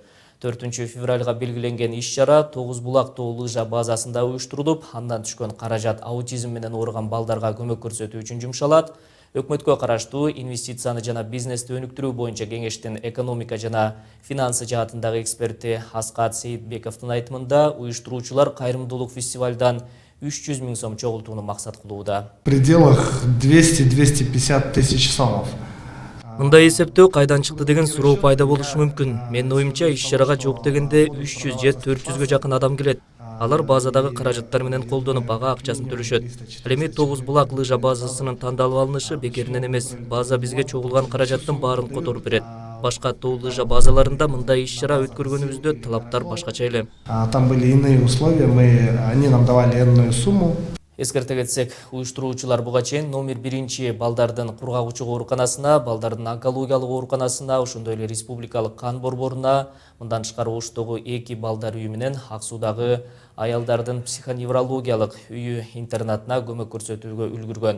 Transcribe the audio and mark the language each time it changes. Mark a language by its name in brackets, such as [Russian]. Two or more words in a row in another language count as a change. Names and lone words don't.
[Kyrgyz] 4-февралга белгиленген иш-чара Тогуз булак тоо лыжа базасында уюштурулуп, андан түшкөн каражат аутизм менен ооруган балдарга көмөк көрсөтүү үчүн жумшалат. Өкмөткө караштуу инвестицияны жана бизнести өнүктүрүү боюнча кеңештин экономика жана финансы жаатындагы эксперти Аскат Сейитбековдун айтымында, уюштуруучулар кайрымдуулук фестивалдан 300 000 сом чогултууну максат кылууда. [Russian] В пределах 200-250 тысяч сомов. [Kyrgyz] Мындай эсептөө кайдан чыкты деген суроо пайда болушу мүмкүн. Менин оюмча иш-чарага жок дегенде 300 же 400гө жакын адам келет. Алар базадагы каражаттар менен колдонуп ага акчасын төлөшөт. Ал эми Тогуз булак лыжа базасынын тандалып алынышы бекеринен эмес. База бизге чогулган каражаттын баарын которуп берет. Башка тоо лыжа базаларында мындай иш-чара өткөргөнүбүздө талаптар башкача эле. [Russian] Там были иные условия, они нам давали энную сумму. [Kyrgyz] Эскерте кетсек, уюштуруучулар буга чейин номер 1 балдардын кургагучу ооруканасына, балдардын онкологиялык ооруканасына, ошондой эле республикалык кан борборуна, мындан тышкары Оштогу 2 балдар үйү менен Ак Суудагы аялдардын психоневрологиялык үйү интернатына көмөк көрсөтүүгө үлгүргөн.